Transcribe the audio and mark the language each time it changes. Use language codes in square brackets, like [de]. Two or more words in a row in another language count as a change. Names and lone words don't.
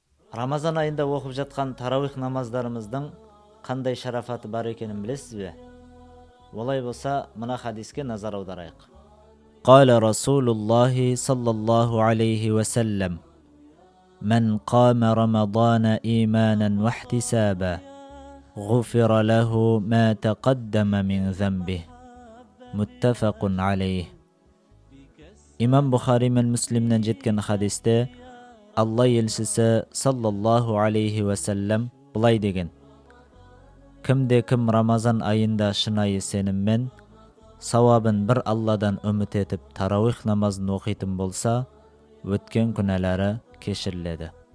[kk] Рамазан айында оқып жатқан тарауих намаздарымыздың қандай шарафаты бар екенін білесіз бе? Олай болса, мына хадиске назар аударайық. [ar] قال رسول الله صلى الله عليه وسلم من قام رمضان إيمانا واحتسابا غفر له ما تقدم من ذنبه. متفق عليه. [kk] Имам Бухари мен Муслимнен жеткен хадисте Алла елшісі [ar] صلى الله عليه وسلم [kk] былай деген: Кімде-кім Рамазан айында шынайы сеніммен, сауабын бір Алладан үміт етіп тарауих намазын оқитын болса, өткен күнәлары кешіріледі.